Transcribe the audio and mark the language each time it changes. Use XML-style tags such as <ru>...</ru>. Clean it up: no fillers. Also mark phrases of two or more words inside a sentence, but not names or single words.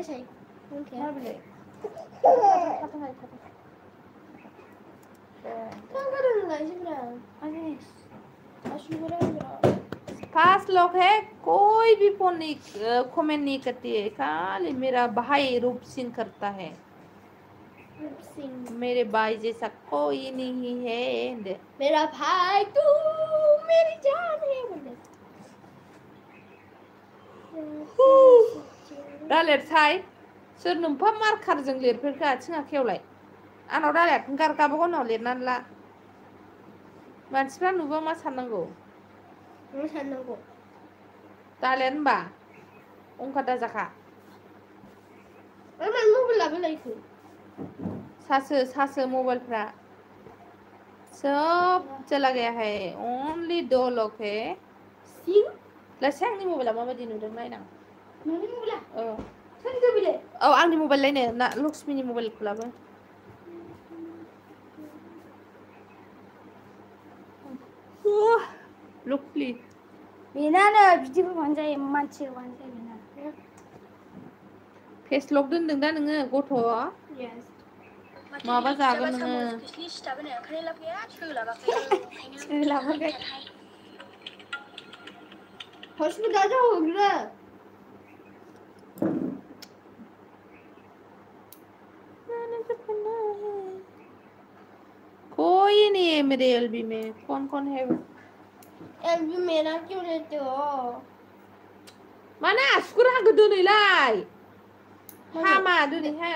<hi>पांच लोग है कोई भी फोन नहीं कमेंट नहीं करती है खाली मेरा भाई रूप सिंह करता है मेरे भाई जैसा कोई नहीं है मेरा भाई तू मेरी जान है</hi> <brx>दा लिरसाय सोर नोमफा मार्कारजों लिरफेरखो आथिं आखायावलाय आंनाव दा गारगाबागाव उनाव लिरनानै ला मानसिफ्रा नुबा मा साननांगौ दा लिर होनबा अंखा दाजाखा सासो मोबाइलफ्रा</brx> <hi>सब चला गया है ओनली 2 लोग है</hi> <brx>लासे आंनि मबाइला माबायदि नुदों नायनां औ आंनि मबाइल लायनो ना लक्ष्मीनि मबाइलखौ लाबो लक्ष्मी बेनानो बिदि होबानो जायो मानसि होबानो जायो बेना फेसलक दोनदों दा नोङो गथ' माबा जागोन नोङो सोलाबाखै हस्पिटाल जाहैग्रो</brx> <hi>कोई नहीं है मेरे एलबी में कौन है एलबी मेरा क्यों लेते हो</hi> <brx>माना आसुगुर हागो दोनैलाय हामा दोनैहाय</brx>